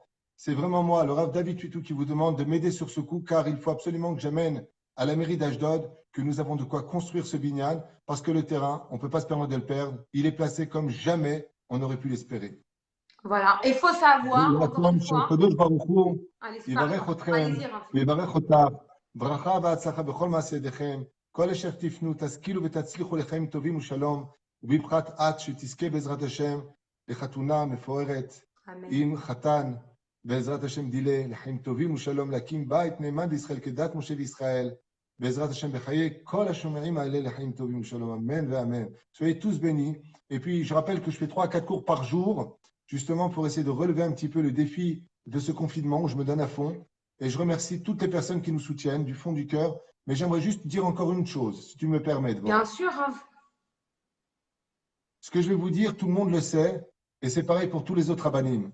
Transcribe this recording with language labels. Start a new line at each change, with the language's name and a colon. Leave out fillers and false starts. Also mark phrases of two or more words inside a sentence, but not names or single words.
French: C'est vraiment moi, le Rav David Tutu, qui vous demande de m'aider sur ce coup, car il faut absolument que j'amène à la mairie d'Ashdod que nous avons de quoi construire ce binyan, parce que le terrain, on ne peut pas se permettre de le perdre. Il est placé comme jamais on aurait pu l'espérer. Voilà, il faut savoir, encore une fois… Allez-y,
Hebrew: ברכה והצלחה בכל מעשי ידיכם, כל אשר תפנו, תשכילו ותצליחו לחיים טובים ושלום, ובפחת את שתזכה בעזרת השם לחתונה מפוארת עם חתן, בעזרת השם דילה, לחיים טובים ושלום, להקים בית נאמן בישראל כדת משה וישראל, בעזרת השם בחיי כל השומעים האלה לחיים טובים ושלום, amen ואמן.
French: Soyez tous bénis. Et puis je rappelle que je fais 3 à 4 cours par jour justement pour essayer de relever un petit peu le défi de ce confinement où je me donne à fond. Et je remercie toutes les personnes qui nous soutiennent du fond du cœur. Mais j'aimerais juste dire encore une chose, si tu me permets, Dvorah. Bien sûr, Rav. Ce que je vais vous dire, tout le monde le sait, et c'est pareil pour tous les autres rabbinim.